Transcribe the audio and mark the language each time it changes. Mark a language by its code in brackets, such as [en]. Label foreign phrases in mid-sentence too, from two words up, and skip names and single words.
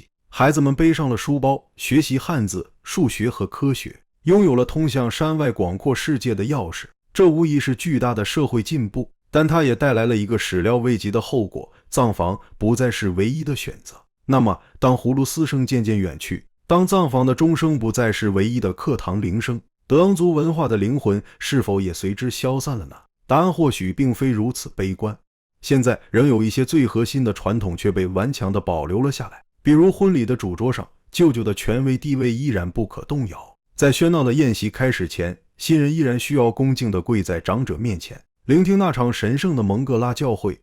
[zh] 孩子們背上了書包，學習漢字、數學和科學，擁有了通向山外廣闊世界的鑰匙。這無疑是巨大的社會進步，但它也帶來了一個始料未及的後果：葬房不再是唯一的選擇。那麼，當葫蘆絲聲漸漸遠去，當葬房的鐘聲不再是唯一的課堂鈴聲，德昂族文化的靈魂是否也隨之消散了呢？答案或許並非如此悲觀。現在仍有一些最核心的傳統卻被頑強地保留了下來，比如婚禮的主桌上，舅舅的權威地位依然不可動搖。在喧鬧的宴席開始前，新人依然需要恭敬地跪在長者面前，聆聽那場神聖的蒙哥拉教會。